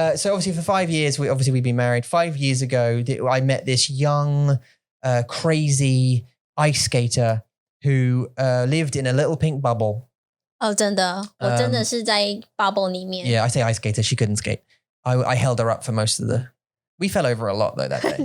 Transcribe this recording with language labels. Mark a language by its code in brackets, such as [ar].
[en] So obviously for 5 years, we've been married. 5 years ago, I met this young, crazy ice skater who lived in a little pink bubble. [zh] 哦真的我真的是在 bubble 里面 [en] Yeah, I say ice skater. She couldn't skate. I held her up for most of the. We fell over a lot though that day.